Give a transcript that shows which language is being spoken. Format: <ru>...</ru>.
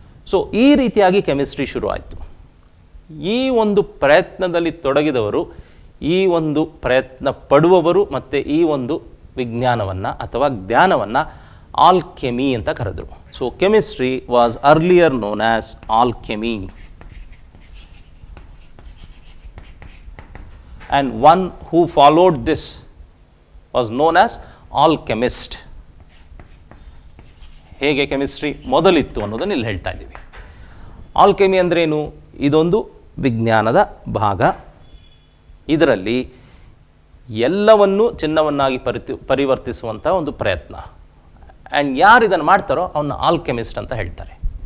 <kn>So ಈ ರೀತಿಯಾಗಿ chemistry ಶುರು ಆಯಿತು. ಈ ಒಂದು ಪ್ರಯತ್ನದಲ್ಲಿ ತೊಡಗಿದವರು, ಈ ಒಂದು ಪ್ರಯತ್ನ ಪಡುವವರು ಮತ್ತು ಈ ಒಂದು ವಿಜ್ಞಾನವನ್ನು ಅಥವಾ ಜ್ಞಾನವನ್ನು ಆಲ್ಕೆಮಿ ಅಂತ ಕರೆದರು.</kn> <en>So chemistry was earlier known as alchemy. And one who followed this was known as alchemist.</en> <kn>ಹೇಗೆ ಕೆಮಿಸ್ಟ್ರಿ ಮೊದಲಿತ್ತು ಅನ್ನೋದನ್ನು ಇಲ್ಲಿ ಹೇಳ್ತಾ ಇದ್ದೀವಿ. ಆಲ್ಕೆಮಿ ಅಂದ್ರೇನು? ಇದೊಂದು ವಿಜ್ಞಾನದ ಭಾಗ. ಇದರಲ್ಲಿ ಎಲ್ಲವನ್ನೂ ಚಿನ್ನವನ್ನಾಗಿ ಪರಿವರ್ತಿಸುವಂಥ ಒಂದು ಪ್ರಯತ್ನ. ಆ್ಯಂಡ್ ಯಾರು ಇದನ್ನು ಮಾಡ್ತಾರೋ ಅವನ್ನ ಆಲ್ಕೆಮಿಸ್ಟ್ ಅಂತ ಹೇಳ್ತಾರೆ.</kn>